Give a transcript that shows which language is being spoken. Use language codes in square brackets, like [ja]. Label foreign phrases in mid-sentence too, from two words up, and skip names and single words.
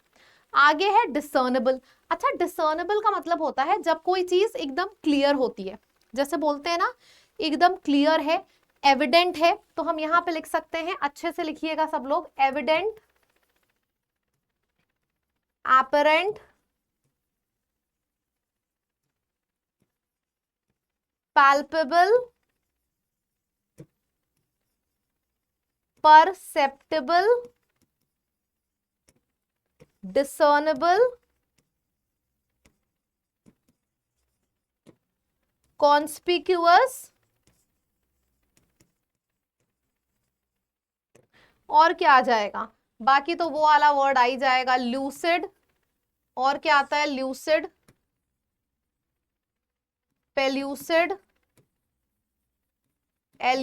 [hi] आगे है डिसर्नेबल। अच्छा, डिसर्नेबल का मतलब होता है जब कोई चीज एकदम क्लियर होती है, जैसे बोलते हैं ना एकदम क्लियर है, एविडेंट है। तो हम यहां पे लिख सकते हैं, अच्छे से लिखिएगा सब लोग, [en] evident, apparent, palpable, perceptible, discernible, conspicuous, [hi] और क्या आ जाएगा, बाकी तो वो वाला वर्ड आ ही जाएगा, ल्यूसिड। और क्या आता है, [en] lucid, pellucid, elucidate.